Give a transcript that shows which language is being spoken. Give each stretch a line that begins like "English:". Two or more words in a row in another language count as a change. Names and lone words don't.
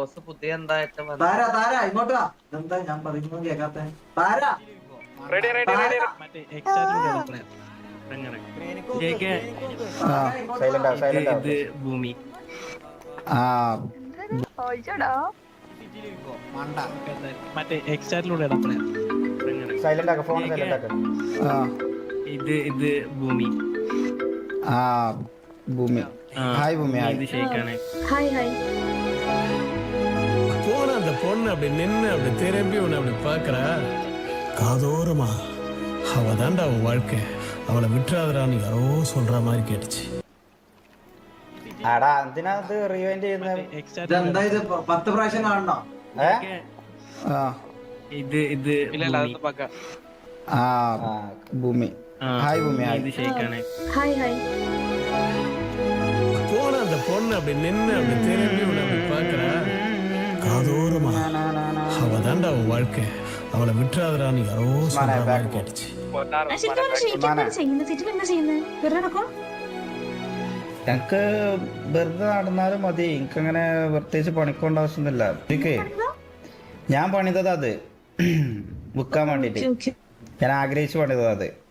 Malayalam: ഭൂമി സൈലന്റ് ആക്ക, ഫോൺ സൈലന്റ് ആക്ക. ഇത് ഭൂമി.
Tamil: ഭൂമി ஹாய் பூமி. இது ஷேக்கானே. ஹாய் ஹாய். போன அந்த பொண்ணு அப்படி நின்று அப்படி திரும்பி உன்னை அப்படி பார்க்கறா. காதோரமா அவ தாண்டா அவன் வாழ்க்கை, அவளை விட்டுறாதரான்னு யாரோ சொல்ற மாதிரி கேட்டுச்சு.
Malayalam: ആടാ എന്തിനാ ഇത് റിവൈൻഡ് ചെയ്യുന്നത്? 10 പ്രാവശ്യം കാണണോ? ഇത് ഭൂമി. ഹായ് ഭൂമി.
Tamil: இது ஷேக்கானே. ஹாய் ஹாய். போன அந்த பொண்ணு அப்படி நின்று அப்படி திரும்பி உன்னை அப்படி பார்க்கறா. காதோரமா அவ தாண்டா அவன் வாழ்க்கை, அவளை விட்டுறாதரான்னு யாரோ சொல்ற மாதிரி கேட்டுச்சு.
Malayalam: ഞങ്ങക്ക് വെറുതെ നടന്നാലും മതി. എനിക്കങ്ങനെ പ്രത്യേകിച്ച് പണിക്കൊണ്ട ആവശ്യമൊന്നുമില്ല. എനിക്ക് ഞാൻ പണിതത് അത് വിൽക്കാൻ വേണ്ടിട്ട്. ഞാൻ ആഗ്രഹിച്ചു പണിതത് അത്.